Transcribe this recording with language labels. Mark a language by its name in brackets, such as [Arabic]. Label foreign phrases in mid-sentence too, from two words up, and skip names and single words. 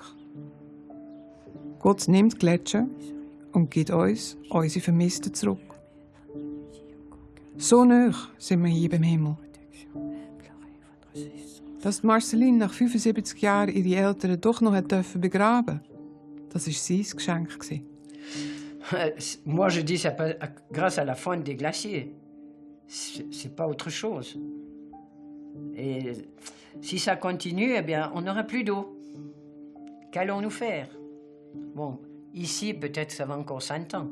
[German] Gott nimmt die Gletscher und gibt uns unsere Vermissten zurück. So nah sind wir hier beim Himmel. Dass Marceline nach 75 Jahren ihre Eltern doch noch begraben durfte, das war sein Geschenk. [French] Moi, je dis ça grâce à la fonte des glaciers. C'est pas autre chose. Et si ça continue, eh bien, on n'aura plus d'eau. Qu'allons-nous faire? Bon, ici, peut-être ça va encore 100 ans.